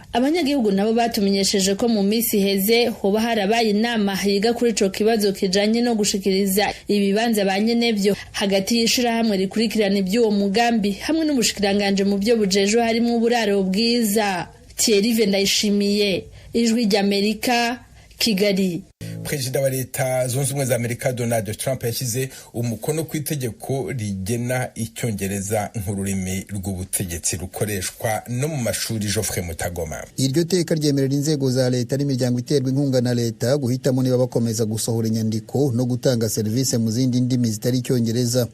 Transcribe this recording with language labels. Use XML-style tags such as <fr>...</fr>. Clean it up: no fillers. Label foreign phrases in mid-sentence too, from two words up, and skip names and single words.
<rn>Abanyagihugu nabo batumenyesheje ko mu misi heze hoba harabaye inama yiga kuri ico kibazo kijanye no gushikiriza ibibanza banyenevyo hagati y'ishira hamwe rikurikirana iby'uwo mugambi hamwe n'ubushikiranganje mu byo bujejo harimo uburaro bwiza. Thierry Vendayishimiye, Ijwi ry'Amerika, Kigali.</rn> <rw>Perezida wa Leta Zunze Ubumwe za Amerika Donald Trump yashyize umukono ku itegeko rigena icyongereza nk'ururimi rw'ubutegetsi rukoreshwa no mu mashuri. Geoffrey Mutagoma. Iryo teka ryemerera inzego za leta n'imiryango iterwa inkunga na leta guhitamo niba bakomeza gusohora inyandiko no gutanga serivisi mu zindi ndimi zitari icyongereza.</rw>